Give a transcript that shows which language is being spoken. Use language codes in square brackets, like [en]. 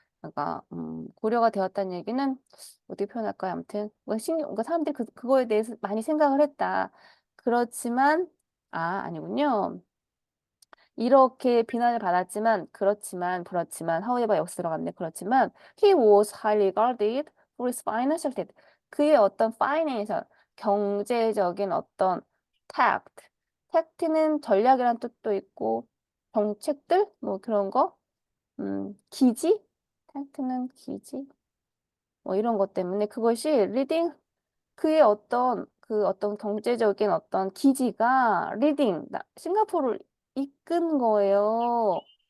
[ko] 그러니까 고려가 되었다는 얘기는 어떻게 표현할까요? 아무튼 그러니까 사람들이 그거에 대해서 많이 생각을 했다. 그렇지만 아니군요. 이렇게 비난을 받았지만 그렇지만 however 여기서 들어갔네. 그렇지만 [en] he was highly regarded for his financial debt. [ko] 그의 어떤 financial 경제적인 어떤 tact. tact는 전략이란 뜻도 있고 정책들 뭐 그런 거 기지 tact는 기지 뭐 이런 것 때문에 그것이 leading 그의 어떤 경제적인 어떤 기지가 리딩, 싱가포르를 이끈 거예요.